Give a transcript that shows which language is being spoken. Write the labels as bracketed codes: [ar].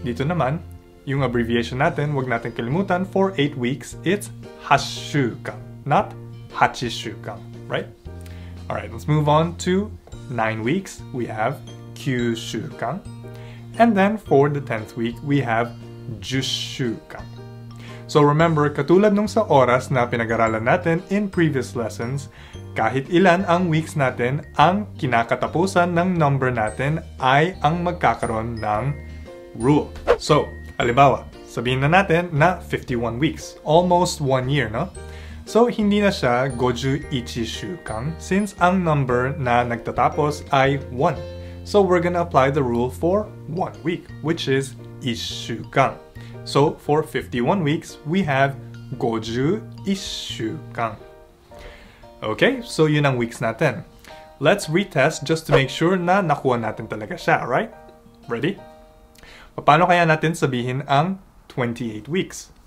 [tl] Dito naman, yung abbreviation natin, wag natin kalimutan, [en] for 8 weeks, it's hashukan, not hachishukan, right? Alright, let's move on to 9 weeks. We have kyushukan. And then for the 10th week, we have jushukan. [tl] So remember, katulad nung sa oras na pinag-aralan natin [en] in previous lessons, [tl] kahit ilan ang weeks natin, ang kinakatapusan ng number natin ay ang magkakaroon ng rule. So, halimbawa, sabihin na natin na 51 weeks, [en] almost 1 year, [tl] no? So, hindi na siya goju ichishukan since ang number na nagtatapos ay 1. [en] So, we're gonna apply the rule for 1 week, which is ishukan. So, for 51 weeks, we have goju ishukan. Okay, so yun ang weeks natin. Let's retest just to make sure [tl] na nakuha natin talaga siya, [en] right? Ready? [tl] Paano kaya natin sabihin ang 28 weeks?